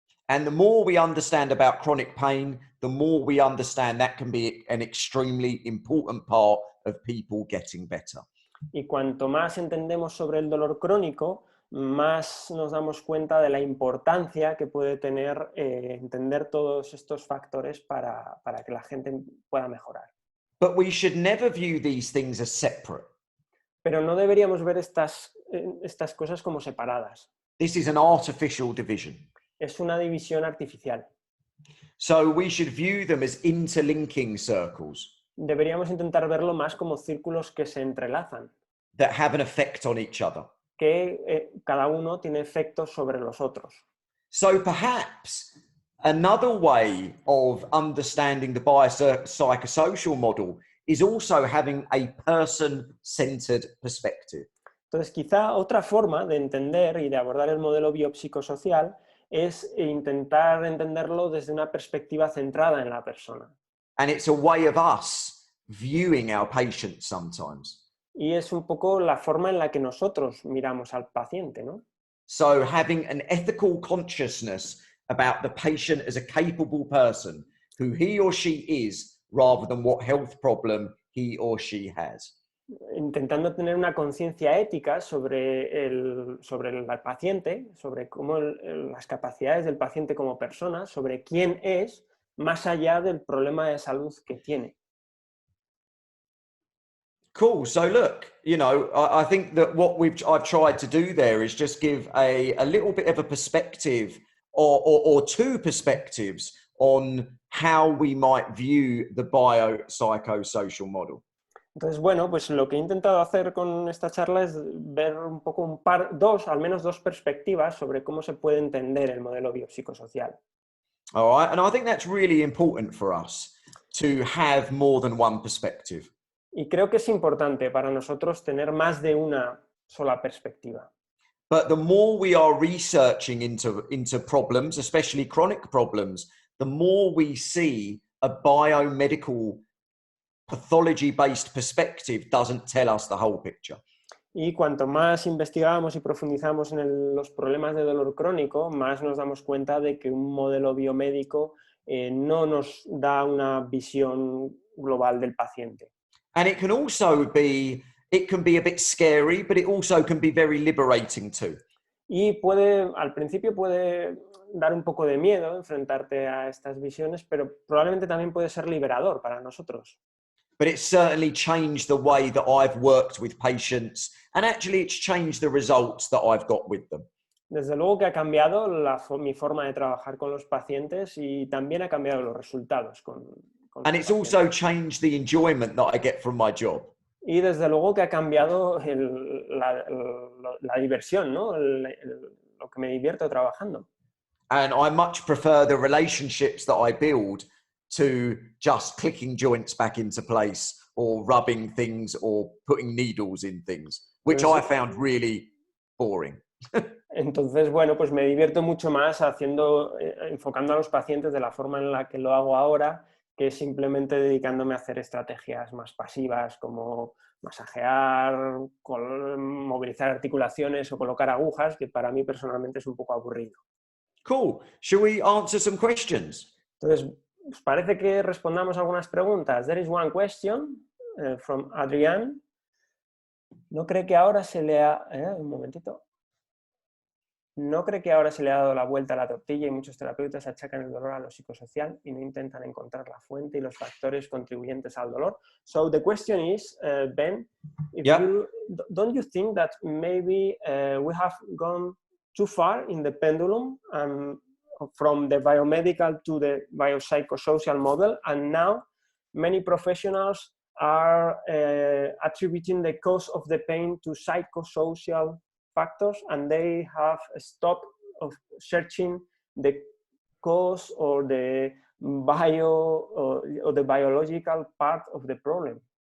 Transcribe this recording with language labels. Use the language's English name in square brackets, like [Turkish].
[English] And the more we understand about chronic pain, the more we understand that can be an extremely important part of people getting better. [Spanish] Y cuanto más entendemos sobre el dolor crónico, más nos damos cuenta de la importancia que puede tener entender todos estos factores para que la gente pueda mejorar. [English] But we should never view these things as separate. [Spanish] Pero no deberíamos ver estas cosas como separadas. [English] This is an artificial division. [Spanish] Es una división artificial. [English] So we should view them as interlinking circles [Spanish] Deberíamos intentar verlo más como círculos que se entrelazan, [English] that have an effect on each other. [Spanish] que cada uno tiene efectos sobre los otros. [English] So perhaps another way of understanding the biopsychosocial model is also having a person-centered perspective. [Spanish] Entonces, quizá otra forma de entender y de abordar el modelo biopsicosocial es intentar entenderlo desde una perspectiva centrada en la persona. [English] And it's a way of us viewing our patients sometimes. [Spanish] Y es un poco la forma en la que nosotros miramos al paciente, ¿no? [English] So having an ethical consciousness about the patient as a capable person, who he or she is, rather than what health problem he or she has. [Spanish] Intentando tener una conciencia ética sobre el paciente, sobre cómo las capacidades del paciente como persona, sobre quién es, más allá del problema de salud que tiene. [English] Cool. So look, you know, I think that what I've tried to do there is just give a little bit of a perspective or two perspectives on how we might view the biopsychosocial model. [Spanish] Entonces, bueno, pues lo que he intentado hacer con esta charla es ver un poco al menos dos perspectivas sobre cómo se puede entender el modelo biopsicosocial. [English] All right. And I think that's really important for us to have more than one perspective. [Spanish] Y creo que es importante para nosotros tener más de una sola perspectiva. [English] But the more we are researching into problems, especially chronic problems, the more we see a biomedical pathology-based perspective doesn't tell us the whole picture. [Spanish] Y cuanto más investigamos y profundizamos en los problemas de dolor crónico, más nos damos cuenta de que un modelo biomédico no nos da una visión global del paciente. [English] And it can also be, it can be a bit scary, but it also can be very liberating too. [Spanish] Y al principio puede dar un poco de miedo enfrentarte a estas visiones, pero probablemente también puede ser liberador para nosotros. [English] But it's certainly changed the way that I've worked with patients, and actually it's changed the results that I've got with them. [Spanish] Desde luego que ha cambiado mi forma de trabajar con los pacientes y también ha cambiado los resultados con [English] And it's [Spanish] pacientes. [English] also changed the enjoyment that I get from my job. [Spanish] Y desde luego que ha cambiado la diversión, ¿no? Lo que me divierto trabajando. [English] And I much prefer the relationships that I build to just clicking joints back into place or rubbing things or putting needles in things, which I found really boring. [Spanish] Entonces, bueno, pues me divierto mucho más enfocando a los pacientes de la forma en la que lo hago ahora, que simplemente dedicándome a hacer estrategias más pasivas como masajear, movilizar articulaciones o colocar agujas, que para mí personalmente es un poco aburrido. [English] Cool. Shall we answer some questions? [Spanish] Entonces, ¿os parece que respondamos algunas preguntas? [English] There is one question from Adrián. [Spanish] ¿No cree que ahora se le ha... un momentito. ¿No cree que ahora se le ha dado la vuelta a la tortilla y muchos terapeutas achacan el dolor a lo psicosocial y no intentan encontrar la fuente y los factores contribuyentes al dolor? [English] So the question is, Ben, don't you think that maybe we have gone too far in the pendulum from the biomedical to the biopsychosocial model, and now many professionals are attributing the cause of the pain to psychosocial factors, and they have stopped of searching the cause or the or the biological part of the problem?